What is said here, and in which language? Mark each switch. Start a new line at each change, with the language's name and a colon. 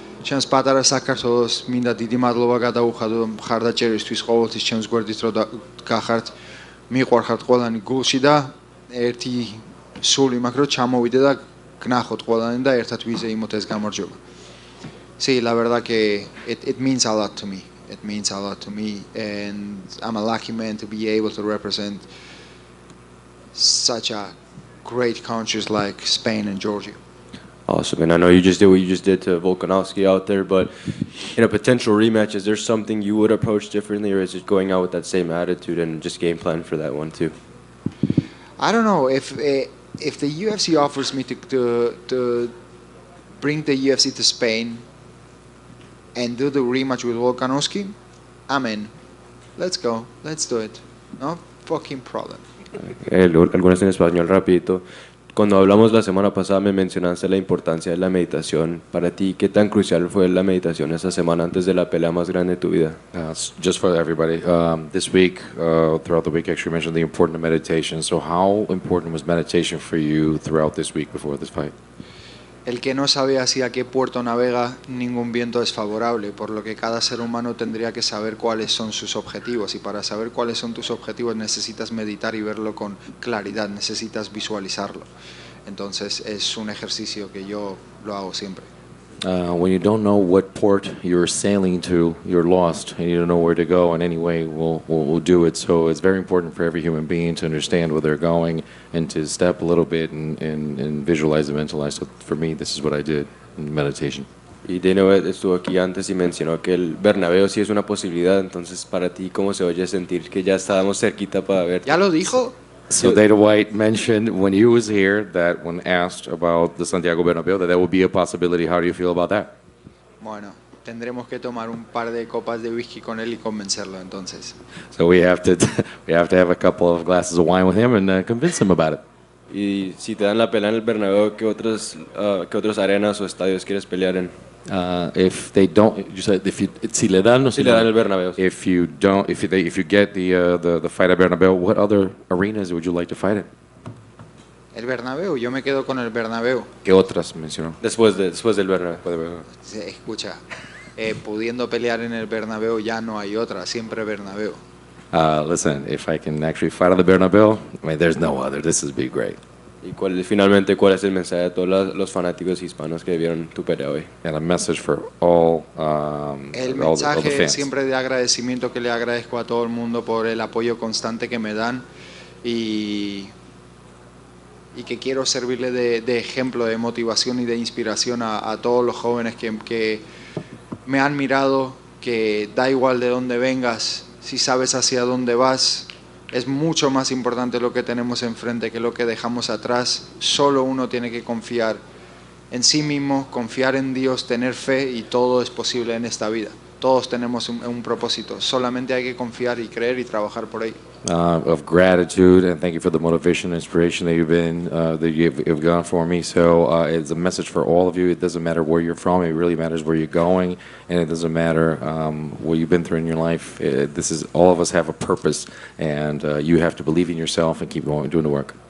Georgian: Ჩემს პატარა საქართველოს მინდა დიდი მადლობა გადაუხადო მხარდაჭერისთვის ყოველთვის ჩემს გვერდით რომ გახართ მიყვარხართ ყველანი გულში და ერთი სული მაქვს რომ ჩამოვიდე და გნახოთ ყველანი და ერთად ვიზეიმოთ ეს გამარჯვება.
Spanish: Sí, la verdad que
English: it means a lot to me. It means a lot to me, and I'm a lucky man to be able to represent such a great countries like Spain and Georgia. Awesome, and I know you just did what you just did to Volkanovski out there, but in a potential rematch, is there something you would approach differently, or is it going out with that same attitude and just game plan for that one too? I don't know if the UFC offers me to bring the UFC to Spain and do the rematch with Volkanovski, I'm in. Let's go. Let's do it. No fucking problem.
Spanish: Algunas en español rapidito. Cuando hablamos la semana pasada me mencionaste la importancia de la meditación. Para ti, ¿qué tan crucial fue la meditación esa semana antes de la pelea más grande de tu vida?
English: Just for everybody, this week, throughout the week, actually mentioned the importance of meditation. So how important was meditation for you throughout this week before this fight?
Spanish: El que no sabe hacia qué puerto navega, ningún viento es favorable, por lo que cada ser humano tendría que saber cuáles son sus objetivos, y para saber cuáles son tus objetivos necesitas meditar y verlo con claridad, necesitas visualizarlo. Entonces es un ejercicio que yo lo hago siempre.
English: When you don't know what port you're sailing to, you're lost, and you don't know where to go. And anyway, we'll do it. So it's very important for every human being to understand where they're going and to step a little bit and visualize and mentalize. So for me, this is what I did in meditation.
Spanish: Y Dino estuvo aquí antes y mencionó que el Bernabéu sí es una posibilidad. Entonces, para ti, ¿cómo se oye sentir que ya estábamos cerquita para ver? ¿Ya lo dijo?
English: So Dana White mentioned when he was here that when asked about the Santiago Bernabéu, that would be a possibility. How do you feel about that?
Spanish: Bueno, tendremos que tomar un par de copas de whisky con él y convencerlo entonces.
English: So we have to have a couple of glasses of wine with him and convince him about it.
Spanish: Y si te dan la pelea en el Bernabéu, ¿qué otras arenas o estadios quieres pelear en?
English: If they don't, you said
Spanish: si le dan el Bernabéu.
English: If you get the fight at Bernabéu, what other arenas would you like to fight in?
Spanish: El Bernabéu, yo me quedo con el Bernabéu. ¿Qué otras mencionó? Después del Bernabéu. Escucha, pudiendo pelear en el Bernabéu ya no hay otra, siempre Bernabéu.
English: Listen, if I can actually fight at the Bernabéu, I mean, there's no other. This would be great.
Spanish: ¿Y finalmente cuál es el mensaje de todos los fanáticos hispanos que vieron tu pelea hoy?
English: And a message for all,
Spanish: el
English: all the
Spanish: mensaje
English: fans.
Spanish: siempre de agradecimiento que le agradezco a todo el mundo por el apoyo constante que me dan y que quiero servirle de ejemplo, de motivación y de inspiración a todos los jóvenes que me han mirado, que da igual de dónde vengas, si sabes hacia dónde vas, es mucho más importante lo que tenemos enfrente que lo que dejamos atrás. Solo uno tiene que confiar en sí mismo, confiar en Dios, tener fe, y todo es posible en esta vida. Todos tenemos un propósito, solamente hay que confiar y creer y trabajar por ello.
English: Of gratitude, and thank you for the motivation and inspiration that you've gone for me. So it's a message for all of you. It doesn't matter where you're from. It really matters where you're going, and it doesn't matter what you've been through in your life. All of us have a purpose, and you have to believe in yourself and keep going, doing the work.